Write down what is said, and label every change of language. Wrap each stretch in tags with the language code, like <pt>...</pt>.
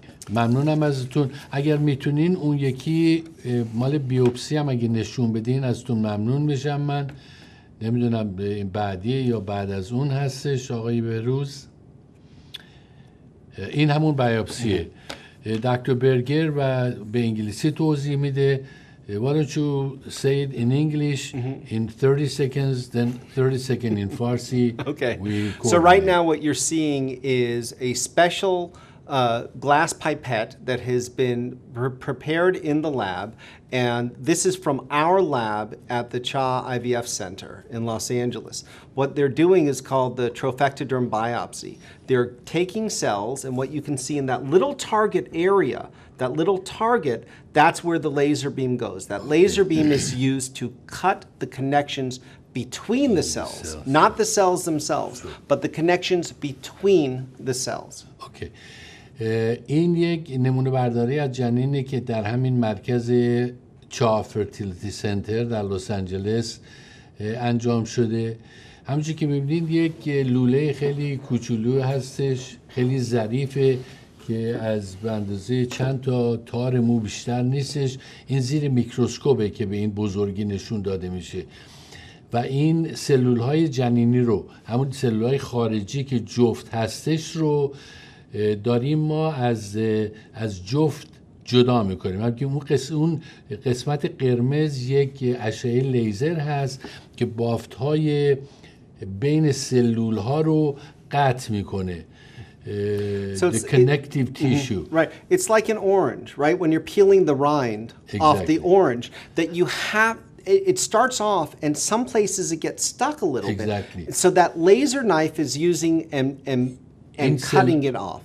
<fa>ممنونم ازتون. اگر میتونین اون یکی مال بیوپسی هم اگه نشون بدین ازتون ممنون میشم. من نمیدونم بعدیه یا بعد از اون هستش آقای بهروز. این همون بیوپسیه. دکتر برگر و به انگلیسی توضیح میده.</fa> <en>Why don't you say it in English in 30 seconds, then 30 seconds in Farsi. Okay. So right now what you're seeing is a special glass pipette that has been prepared in the lab, and this is from our lab at the CHA IVF Center in Los Angeles. What they're doing is called the trophectoderm biopsy. They're taking cells, and what you can see in that little target area, that little target, that's where the laser beam goes. That laser beam is used to cut the connections between the cells, not the cells themselves, but the connections between the cells. Okay.</en> <fa>این یک نمونه برداری از جنینه که در همین مرکز چا فرتیلیتی سنتر در لس آنجلس انجام شده. همونجوری که می‌بینید یک لوله خیلی کوچولو هستش، خیلی ظریفه که از به اندازه چند تا تار مو بیشتر نیستش. این زیر میکروسکوپه که به این بزرگی نشون داده میشه و این سلول‌های جنینی رو، همون سلول‌های خارجی که جفت هستش رو داریم ما از جفت جدا میکنیم. همین اون قسمت قرمز یک اشعه لیزر هست که بافت‌های بین سلول‌ها رو قطع میکنه.</fa> <en>The connective tissue. Right. It's like an orange, right? When you're peeling the rind off the orange, that you have, it starts off and some places it gets stuck a little bit. So that laser knife is using and cutting it off.</en>